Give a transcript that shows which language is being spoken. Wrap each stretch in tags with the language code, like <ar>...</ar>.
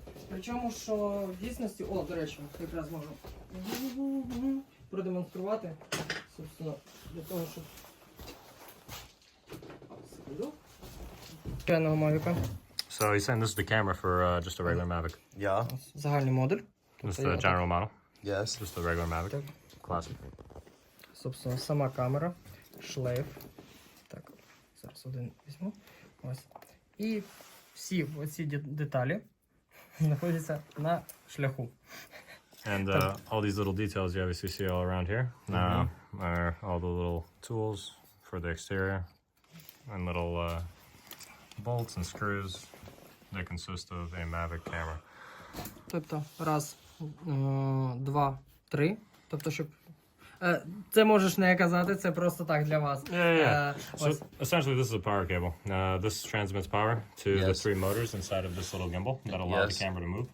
<uk>Причому, що в дійсності, до речі, якраз можу продемонструвати, собственно, для того, щоб... Звичайного Мавіка.</uk> <en>So he's saying this is the camera for just a regular Mavic. Yeah.</en> <uk>Загальний модуль.</uk> <en>This is the general model. Yes. Just a regular Mavic. Classic.</en> <uk>Собственно, сама камера, шлейф. Так, зараз один візьму. Ось. І всі оці деталі знаходяться на шляху.</uk> <en>And all these little details you obviously see all around here are all the little tools for the exterior and little bolts and screws that consist of a Mavic camera.</en> <uk>Тобто, раз, два, три. Тобто, щоб... Це можеш не казати, це просто так для вас.</uk> <en>Yeah. So essentially this is a power cable. This transmits power to the three motors inside of this little gimbal that allow the camera to move.</en>